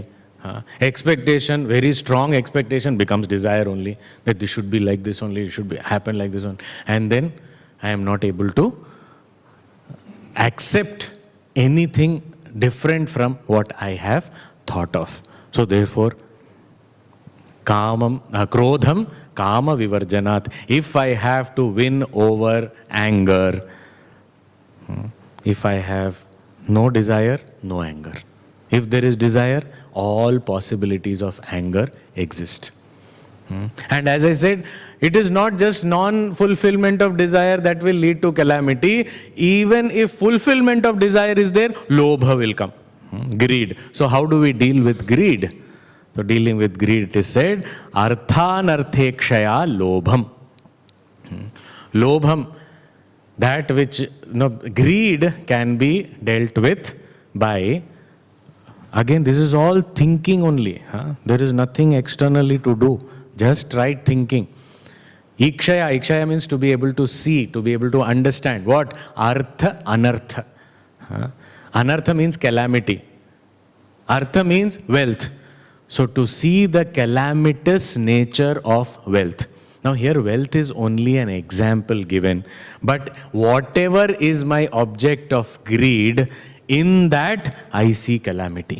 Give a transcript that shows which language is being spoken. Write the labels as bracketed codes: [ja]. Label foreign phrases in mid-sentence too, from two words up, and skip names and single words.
[en] Expectation, very strong expectation becomes desire only. That this should be like this only, it should be happen like this only. And then I am not able to accept anything different from what I have thought of. So therefore, [sa] krodham kama vivarjanat. [en] If I have to win over anger, if I have no desire, no anger. If there is desire, all possibilities of anger exist. And as I said, it is not just non-fulfillment of desire that will lead to calamity. Even if fulfillment of desire is there, lobha will come. Greed. So how do we deal with greed? So dealing with greed, it is said, [sa] arthanarthekshaya lobham. [en] Lobham, that which, greed can be dealt with by, again, this is all thinking only. There is nothing externally to do. Just right thinking. Ikshaya means to be able to see, to be able to understand. What? Artha, anartha. Anartha means calamity. Artha means wealth. So to see the calamitous nature of wealth. Now here wealth is only an example given. But whatever is my object of greed, in that I see calamity.